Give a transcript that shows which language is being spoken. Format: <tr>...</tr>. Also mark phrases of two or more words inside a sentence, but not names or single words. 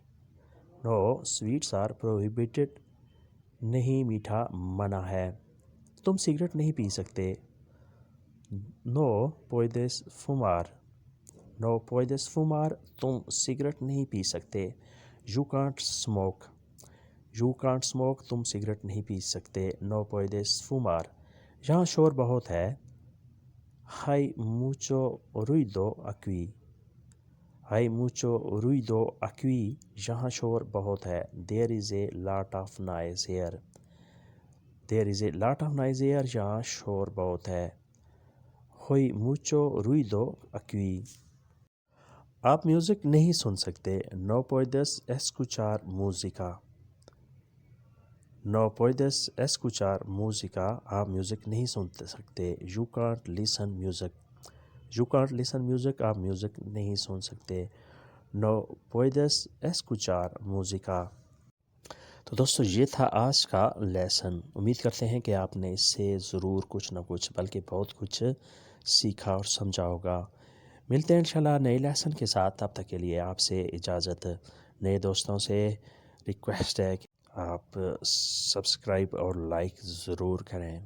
<en>no sweets are prohibited،</en> <ur>نہیں میٹھا منع ہے۔ تم سگریٹ نہیں پی سکتے۔</ur> <es>no puedes fumar۔ no puedes fumar،</es> <ur>تم سگریٹ نہیں پی سکتے۔</ur> <en>you can't smoke۔ you can't smoke،</en> <ur>تم سگریٹ نہیں پی سکتے۔</ur> <es>no puedes fumar۔</es> <ur>یہاں شور بہت ہے۔</ur> <es>hay mucho ruido aquí۔ hay mucho ruido aquí،</es> <ur>یہاں شور بہت ہے۔</ur> <en>there is a lot of noise here۔ there is a lot of noise here،</en> <ur>یہاں شور بہت ہے۔</ur> <es>hay mucho ruido aquí۔</es> <ur>آپ میوزک نہیں سن سکتے۔</ur> <es>no puedes escuchar música۔ no puedes escuchar música،</es> <ur>آپ میوزک نہیں سن سکتے۔</ur> <en>you can't listen music۔ you can't listen music،</en> <ur>آپ میوزک نہیں سن سکتے۔</ur> <es>no puedes escuchar música۔</es> <ur>تو دوستو یہ تھا آج کا لیسن۔ امید کرتے ہیں کہ آپ نے اس سے ضرور کچھ نہ کچھ بلکہ بہت کچھ سیکھا اور سمجھا ہوگا۔ ملتے ہیں انشاءاللہ نئے لیسن کے ساتھ، تب تک کے لیے آپ سے اجازت۔ نئے دوستوں سے ریکویسٹ ہے کہ آپ سبسکرائب اور لائک ضرور کریں۔</ur>